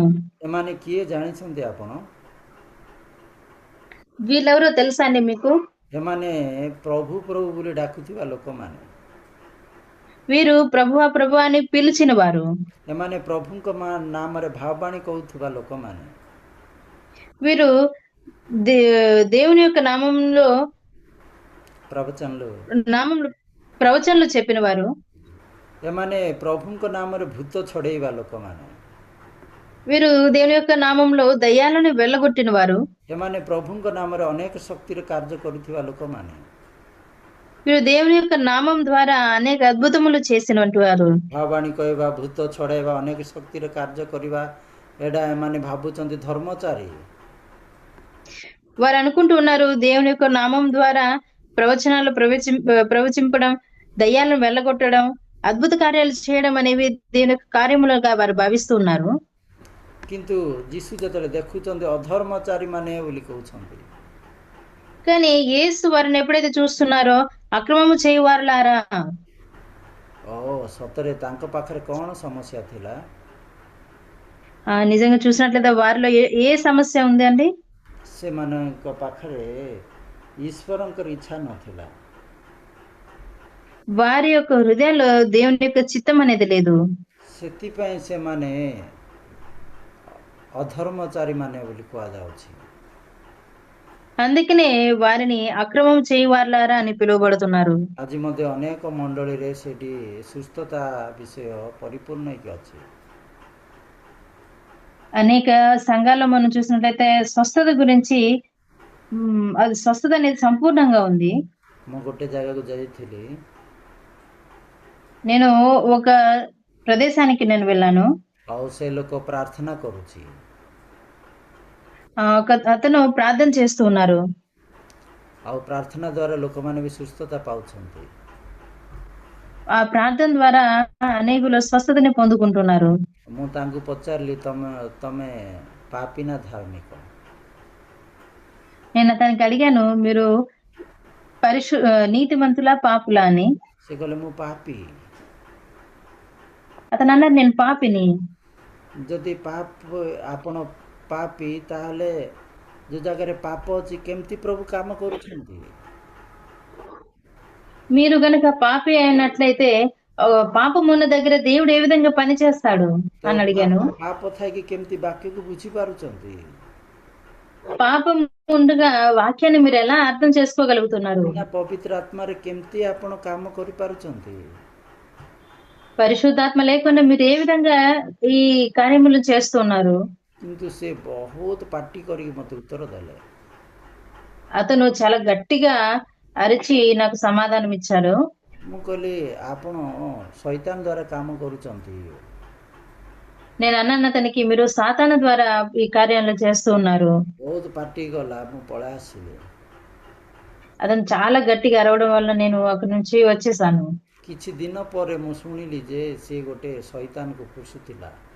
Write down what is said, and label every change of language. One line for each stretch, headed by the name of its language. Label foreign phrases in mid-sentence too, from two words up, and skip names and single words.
Odia: ଏମାନେ କିଏ ଜାଣିଛନ୍ତି ଆପଣ?
Telugu: వీళ్ళెవరో తెలుసా అండి మీకు?
Odia: ଏମାନେ ପ୍ରଭୁ ପ୍ରଭୁ ବୋଲି ଡାକୁଥିବା ଲୋକମାନେ।
Telugu: వీరు ప్రభువా ప్రభువా అని పిలిచిన వారు।
Odia: ଏମାନେ ପ୍ରଭୁଙ୍କ ନାମରେ ଭାବବାଣୀ କହୁଥିବା ଲୋକମାନେ।
Telugu: వీరు దేవుని యొక్క నామంలో ప్రవచనలు చెప్పిన వారు।
Odia: ଏମାନେ ପ୍ରଭୁଙ୍କ ନାମରେ ଭୂତ ଛଡ଼େଇବା ଲୋକମାନେ।
Telugu: వీరు దేవుని యొక్క నామంలో దయ్యాలను వెళ్ళగొట్టిన వారు।
Odia: ଏମାନେ ପ୍ରଭୁଙ୍କ ନାମରେ ଅନେକ ଶକ୍ତିର କାର୍ଯ୍ୟ କରୁଥିବା ଲୋକମାନେ।
Telugu: వీరు దేవుని యొక్క నామం ద్వారా అనేక అద్భుతములు చేసినటువంటి వారు।
Odia: ଭାବବାଣୀ କହିବା, ଭୂତ ଛଡ଼େଇବା, ଅନେକ ଶକ୍ତିର କାର୍ଯ୍ୟ କରିବା, ଏଇଟା ଏମାନେ ଭାବୁଛନ୍ତି ଧର୍ମଚାରୀ।
Telugu: వారు అనుకుంటూ ఉన్నారు దేవుని యొక్క నామం ద్వారా ప్రవచనాలు ప్రవచింపడం, దయ్యాలను వెళ్ళగొట్టడం, అద్భుత కార్యాలు చేయడం అనేవి దేవుని యొక్క కార్యములుగా వారు భావిస్తున్నారు।
Odia: କିନ୍ତୁ ଯୀଶୁ ଯେତେବେଳେ ଦେଖୁଛନ୍ତି ଅଧର୍ମଚାରୀ ମାନେ ବୋଲି କହୁଛନ୍ତି,
Telugu: కానీ యేసు వారిని ఎప్పుడైతే చూస్తున్నారో అక్రమము చేయవారులారా।
Odia: ସତରେ ତାଙ୍କ ପାଖରେ କ'ଣ ସମସ୍ୟା ଥିଲା?
Telugu: నిజంగా చూసినట్లయితే వారిలో ఏ సమస్య ఉంది అండి?
Odia: ସେମାନଙ୍କ ପାଖରେ ଈଶ୍ୱରଙ୍କର ଇଚ୍ଛା ନଥିଲା।
Telugu: వారి యొక్క హృదయంలో దేవుని యొక్క చిత్తం అనేది లేదు।
Odia: ସେଥିପାଇଁ ସେମାନେ ଅଧର୍ମଚାରୀ ମାନେ ବୋଲି କୁହାଯାଉଛି।
Telugu: అందుకనే వారిని అక్రమం చేయవారులారా అని పిలువబడుతున్నారు।
Odia: ଆଜି ମଧ୍ୟ ଅନେକ ମଣ୍ଡଳୀରେ ସେଠି ସୁସ୍ଥତା ବିଷୟ ପରିପୂର୍ଣ୍ଣ ହେଇକି ଅଛି।
Telugu: అనేక సంఘాల్లో మనం చూసినట్లయితే స్వస్థత గురించి అది స్వస్థత అనేది సంపూర్ణంగా ఉంది।
Odia: ମୁଁ ଗୋଟେ ଜାଗାକୁ ଯାଇଥିଲି,
Telugu: నేను ఒక ప్రదేశానికి వెళ్ళాను।
Odia: ଆଉ ସେ ଲୋକ ପ୍ରାର୍ଥନା କରୁଛି।
Telugu: అతను ప్రార్థన చేస్తూ ఉన్నారు।
Odia: ଆଉ ପ୍ରାର୍ଥନା ଦ୍ୱାରା ଲୋକମାନେ ବି ସୁସ୍ଥତା ପାଉଛନ୍ତି।
Telugu: ఆ ప్రార్థన ద్వారా అనేకులు స్వస్థతని పొందుకుంటున్నారు।
Odia: ମୁଁ ତାଙ୍କୁ ପଚାରିଲି, ତମେ ପାପୀ ନା ଧାର୍ମିକ?
Telugu: నేను అతనికి అడిగాను, మీరు నీతిమంతులా పాపులా అని।
Odia: ସେ କହିଲେ ମୁଁ ପାପୀ।
Telugu: అతను అన్నాడు నేను పాపిని।
Odia: ଯଦି ଆପଣ ପାପୀ, ତାହେଲେ ଯୋଉ ଜାଗାରେ ପାପ ଅଛି କେମିତି ପ୍ରଭୁ କାମ କରୁଛନ୍ତି?
Telugu: మీరు గనక పాపి అయినట్లయితే పాపం ఉన్న దగ్గర దేవుడు ఏ విధంగా పని చేస్తాడు అని అడిగాను।
Odia: ପାପ ଥାଇକି କେମିତି ବାକ୍ୟକୁ ବୁଝି ପାରୁଛନ୍ତି?
Telugu: పాపం ఉండగా వాక్యాన్ని మీరు ఎలా అర్థం చేసుకోగలుగుతున్నారు?
Odia: ବିନା ପବିତ୍ର ଆତ୍ମାରେ କେମିତି ଆପଣ କାମ କରିପାରୁଛନ୍ତି?
Telugu: పరిశుద్ధాత్మ లేకుండా మీరు ఏ విధంగా ఈ కార్యములు చేస్తున్నారు?
Odia: କିନ୍ତୁ ସେ ବହୁତ ପାଟି କରିକି ମୋତେ ଉତ୍ତର ଦେଲେ।
Telugu: అతను చాలా గట్టిగా అరిచి నాకు సమాధానం ఇచ్చాడు.
Odia: ମୁଁ କହିଲି ଆପଣ ଶୈତାନ ଦ୍ୱାରା କାମ କରୁଛନ୍ତି।
Telugu: నేను అన్నాను అతనికి, మీరు సాతాను ద్వారా ఈ కార్యాలు చేస్తూ ఉన్నారు.
Odia: ବହୁତ ପାଟି ଗଲା, ମୁଁ ପଳେଇ ଆସିଲି।
Telugu: అతను చాలా గట్టిగా అరవడం వల్ల నేను అక్కడి నుంచి వచ్చేసాను.
Odia: କିଛି ଦିନ ପରେ ମୁଁ ଶୁଣିଲି ଯେ ସେ ଗୋଟେ ଶୈତାନକୁ ପୋଷୁଥିଲା।